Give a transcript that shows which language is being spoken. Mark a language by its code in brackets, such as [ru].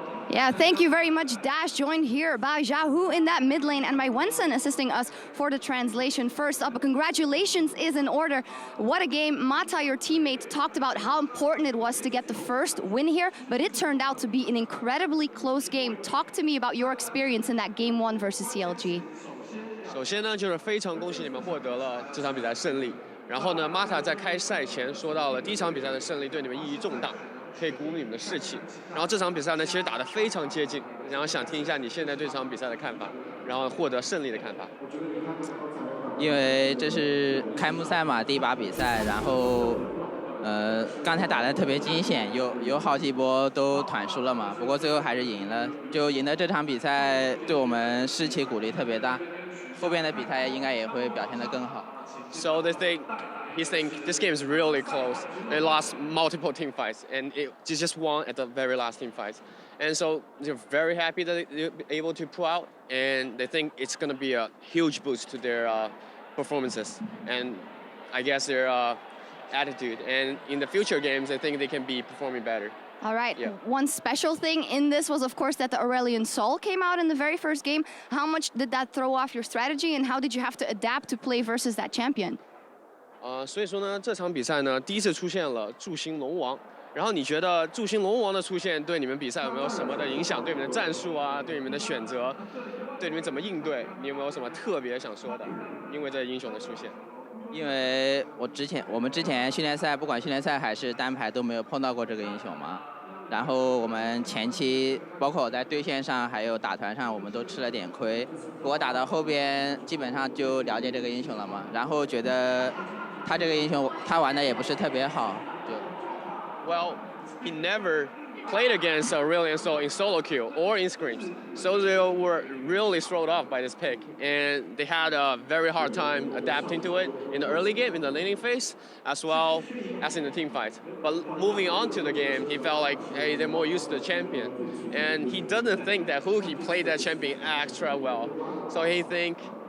[en] Yeah, thank you very much, Dash. Joined here by xiaohu in that mid lane, and by Wenson assisting us for the translation. First up, congratulations is in order. What a game. Mata, your teammate, talked about how important it was to get the first win here, but it turned out to be an incredibly close game. Talk to me about your experience in that game 1 versus CLG. [zh] 首先呢，就是非常恭喜你们获得了这场比赛胜利。然后呢 ，Mata 在开赛前说到了第一场比赛的胜利对你们意义重大，可以鼓舞你们的士气。然后这场比赛呢，其实打得非常接近，然后想听一下你现在对这场比赛的看法，然后获得胜利的看法。因为这是开幕赛嘛，第一把比赛，然后刚才打得特别惊险，有好几波都团输了嘛，不过最后还是赢了，就赢得这场比赛对我们士气鼓励特别大，后边的比赛应该也会表现得更好。 [en] So he's saying this game is really close. They lost multiple team fights, and it just won at the very last team fight. And so they're very happy that they're able to pull out, and they think it's going to be a huge boost to their performances. And I guess they're attitude. And in the future games, I think they can be performing better. All right. Yeah. One special thing in this was, of course, that the Aurelion Sol came out in the very first game. How much did that throw off your strategy, and how did you have to adapt to play versus that champion? [zh] 所以说呢，这场比赛呢，第一次出现了祝星龙王。然后你觉得祝星龙王的出现对你们比赛有没有什么的影响？对你们的战术啊，对你们的选择，对你们怎么应对？你有没有什么特别想说的？因为这英雄的出现。因为我们之前训练赛，不管训练赛还是单排都没有碰到过这个英雄嘛。然后我们前期，包括我在对线上还有打团上，我们都吃了点亏。不过打到后边，基本上就了解这个英雄了嘛。然后觉得他这个英雄他玩的也不是特别好，就。 [en] Well, he never played against Aurelion Sol in solo queue or in scrims, so they were really thrown off by this pick, and they had a very hard time adapting to it in the early game, in the laning phase, as well as in the team fight. But moving on to the game, he felt like, hey, they're more used to the champion, and he doesn't think that HuHi played that champion extra well, so he think.